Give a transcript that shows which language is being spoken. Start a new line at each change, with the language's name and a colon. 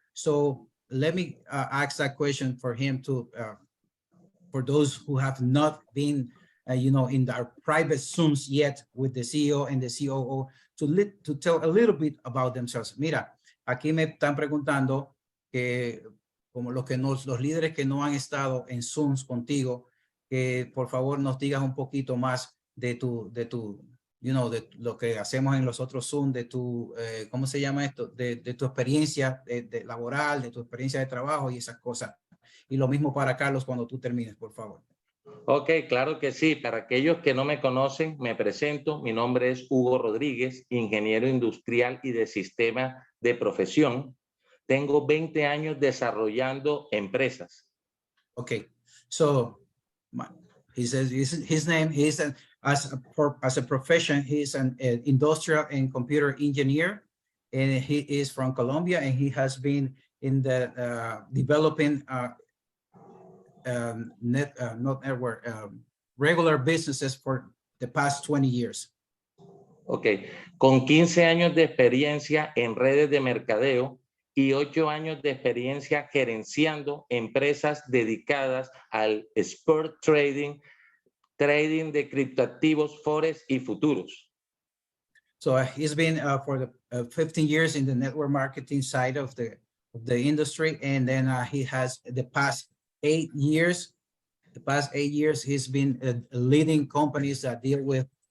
English: So let me ask that question for him to for those who have not been in our private Zooms yet with the CEO and the COO to tell a little bit about themselves.
Spanish: Mira, aquí me están preguntando que como los líderes que no han estado en Zooms contigo, que por favor nos digas un poquito más de tu
English: you know,
Spanish: de lo que hacemos en los otros Zoom, de tu, ¿cómo se llama esto? De tu experiencia de laboral, de tu experiencia de trabajo y esas cosas. Y lo mismo para Carlos cuando tú termines, por favor. Ok, claro que sí. Para aquellos que no me conocen, me presento. Mi nombre es Hugo Rodríguez, ingeniero industrial y de sistema de profesión. Tengo 20 años desarrollando empresas.
English: Okay, so he says his name, as a profession, he's an industrial and computer engineer, and he is from Colombia, and he has been in the developing not network, regular businesses for the past 20 years.
Spanish: Ok, con 15 años de experiencia en redes de mercadeo y 8 años de experiencia gerenciando empresas dedicadas al sport trading, trading de criptoactivos, forex y futuros.
English: So he's been for the 15 years in the network marketing side of the industry, and then he has the past 8 years. The past 8 years, he's been leading companies that deal with.